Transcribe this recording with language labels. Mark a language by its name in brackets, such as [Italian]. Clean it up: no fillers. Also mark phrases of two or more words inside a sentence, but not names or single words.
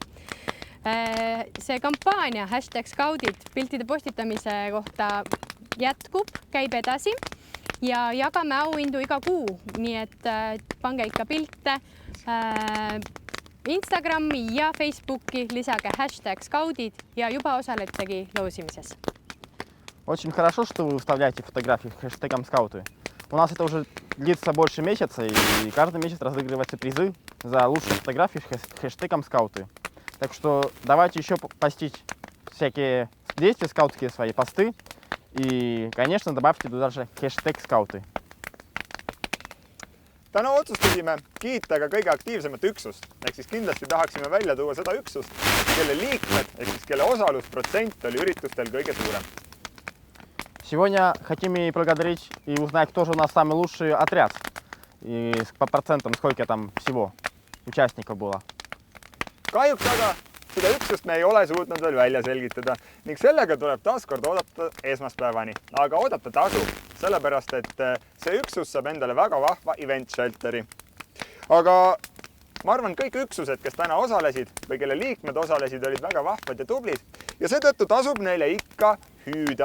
[Estonian] See kampaania #skaudid piltide postitamise kohta jätkub, käib edasi ja jagame auhindu iga kuu, nii et pange ikka pilte Instagrami ja Facebooki, lisage #skaudid ja juba osaletegi loosimises. [Russian] Очень хорошо, что вы выставляете фотографии хэштегом «Скауты». У нас это уже длится больше месяца, и каждый месяц разыгрываются призы за лучшие фотографии хэштегом «Скауты». Так что давайте еще постить всякие действия скаутские, свои посты, И, конечно, добавьте туда же хэштег скауты. [Estonian] Täna otsustasime kiita ka kõige aktiivsemat üksust, ehk siis kindlasti tahaksime välja tuua seda üksust, kelle liikmed, ehk siis kelle osalusprotsent oli üritustel kõige suurem. [Russian] Сегодня хотим и благодарить и узнать, кто же у нас самый лучший отряд. И по процентам, сколько там всего участников было. [Estonian] Kahjuks aga seda üksust me ei ole suutnud veel välja selgitada ning sellega tuleb taaskord oodata esmaspäevani. Aga oodata tasub, sellepärast et see üksus saab endale väga vahva [English] event shelteri. [Estonian] Aga ma arvan, kõik üksused, kes täna osalesid või kelle liikmed osalesid, olid väga vahvad ja tublid ja seetõttu tasub neile ikka hüüda.